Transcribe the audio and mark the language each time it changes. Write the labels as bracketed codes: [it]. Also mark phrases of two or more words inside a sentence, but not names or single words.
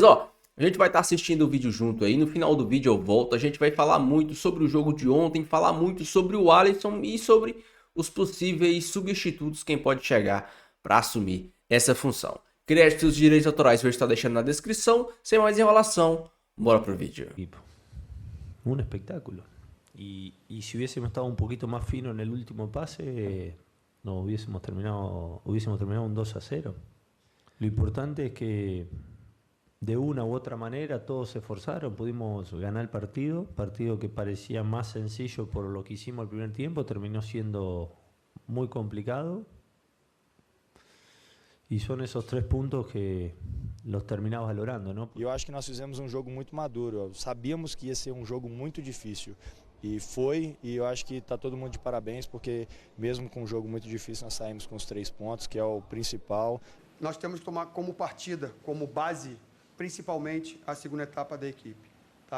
[pt] Ó, a gente vai estar assistindo o vídeo junto aí, no final do vídeo eu volto, a gente vai falar muito sobre o jogo de ontem, falar muito sobre o Alisson e sobre os possíveis substitutos, quem pode chegar para assumir essa função. Créditos e direitos autorais vou estar deixando na descrição, sem mais enrolação, bora pro vídeo. [es] Un espectáculo. Y si hubiésemos estado un poquito más fino en el último pase, no hubiésemos terminado un 2-0. Lo importante es que de una u otra manera todos se esforzaron, pudimos ganar el partido que parecía más sencillo por lo que hicimos el primer tiempo, terminó siendo muy complicado. [pt] E são esses 3 pontos que [es] los terminamos valorando, [pt] não? E eu acho que nós fizemos um jogo muito maduro. Sabíamos que ia ser um jogo muito difícil. E foi, e eu acho que está todo mundo de parabéns, porque mesmo com um jogo muito difícil, nós saímos com os 3 pontos, que é o principal. Nós temos que tomar como partida, como base, principalmente a segunda etapa da equipe, tá?